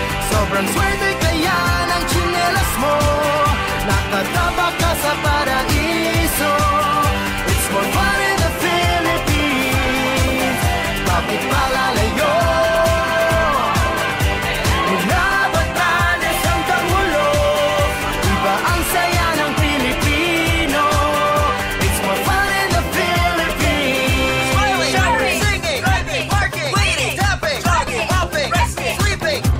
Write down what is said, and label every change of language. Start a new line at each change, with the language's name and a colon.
Filipino: Sobrang swerte kaya ng tsinelas mo. Nakataba ka sa paraiso.
English: It's more fun in the Philippines.
Filipino: Bakit palalayo? Mula Batanes hanggang Mulog, iba ang saya ng Pilipino.
English: It's more fun in the Philippines. Smiling, singing, driving, parking, waiting, tapping, jogging, hopping, resting, sleeping.